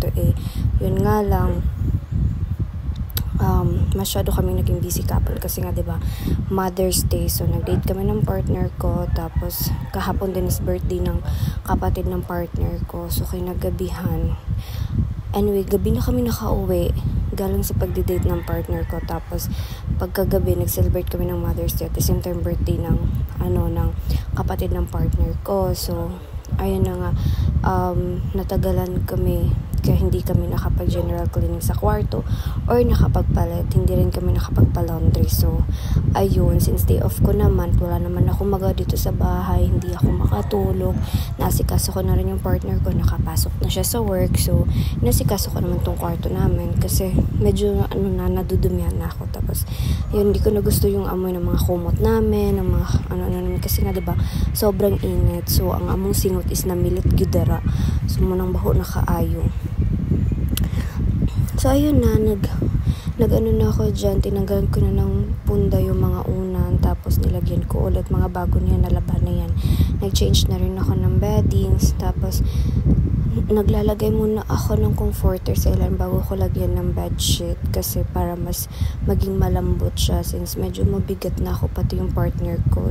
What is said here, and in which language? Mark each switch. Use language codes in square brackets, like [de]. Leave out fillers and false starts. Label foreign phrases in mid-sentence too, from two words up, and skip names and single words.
[tl] Yun nga lang, masyado kaming naging [en] busy couple [tl] kasi nga 'di ba Mother's Day, so nag-date kami ng partner ko, tapos kahapon din is birthday ng kapatid ng partner ko, so kinagabihan, anyway, gabi na kami nakauwi galing sa pagdi-date ng partner ko, tapos pagkagabi nag-celebrate kami ng Mother's Day [en] at the same time [tl] birthday ng kapatid ng partner ko. So ayun na nga, natagalan kami kaya hindi kami nakapag- [en] general cleaning [tl] sa kwarto or nakapagpalit, hindi rin kami nakapagpa-laundry. So, ayun, since [en] day off [tl] ko naman, wala naman ako magawa dito sa bahay, hindi ako makatulog, nasikaso ko na rin yung partner ko, nakapasok na siya sa work. So, nasikaso ko naman tong kwarto namin kasi medyo nadudumihan na ako. Tapos, yun, hindi ko na gusto yung amoy ng mga kumot namin, ng mga namin, kasi nga diba, sobrang init. So, [ceb] ang among singot is namilit gidara. So, munang baho na kaayo. [tl] So, ayun na, nag-ano na ako dyan, tinanggalan ko na ng punda yung mga unan, tapos nilagyan ko ulit mga bago niya, nalaban na yan. Nag-change na rin ako ng beddings, tapos naglalagay muna ako ng comforter sa ilan bago ko lagyan ng bedsheet kasi para mas maging malambot siya since medyo mabigat na ako, pati yung partner ko.